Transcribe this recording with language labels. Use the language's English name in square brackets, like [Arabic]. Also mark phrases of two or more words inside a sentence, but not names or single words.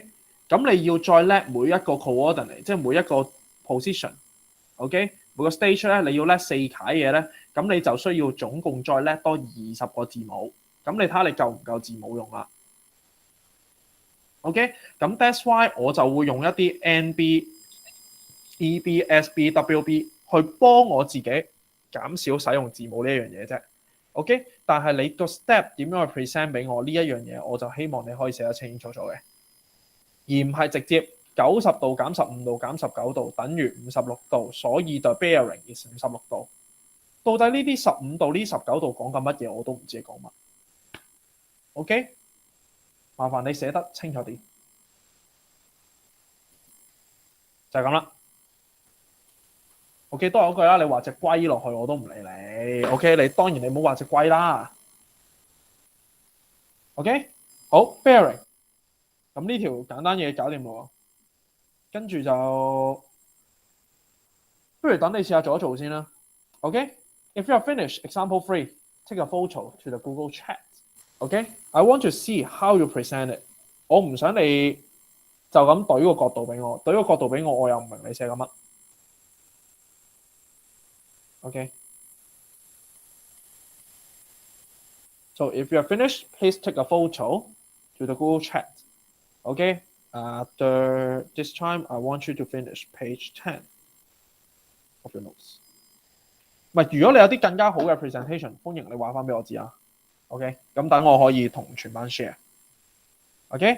[Cantonese] 咁你要再叻每一個 coordinate， 即係每一個 position，OK？每個 stage 咧，你要叻4楷嘢咧，咁你就需要總共再叻多20個字母。咁你睇下你夠唔夠字母用啦 ？OK？咁 [English] that's why [Cantonese] 我就會用一啲 NB、EB、SB、WB 去幫我自己減少使用字母呢一樣嘢啫。OK， 但係你個 step 點樣去 present 俾我呢一樣嘢，我就希望你可以寫得清清楚楚嘅，而唔係直接90度減15度減19度等於56度，所以 [English] the bearing is [Cantonese] 56 度。到底呢啲15度呢19度講緊乜嘢我都唔知講乜。OK， 麻煩你寫得清楚啲，就係咁啦。OK， 都係嗰句啦，你畫隻龜落去我都唔理你。OK， 你當然你唔好畫隻龜啦。OK， 好 bearing， 咁呢條簡單嘢搞掂喎，跟住就不如等你試下做一做先啦。OK， [English] if you are finished, example 3, take a photo to the Google Chat. OK，I want to see how you present it。 [Cantonese] 我唔想你就咁懟個角度俾我，懟個角度俾我，我又唔明你寫緊乜。Okay. [English] So if you are finished, please take a photo to the Google Chat. Okay. This time I want you to finish page 10 of your notes. [Cantonese] 唔係，如果你有啲更加好嘅 presentation， 歡迎你話翻俾我知啊。OK， 咁等我可以同全班 share。Okay.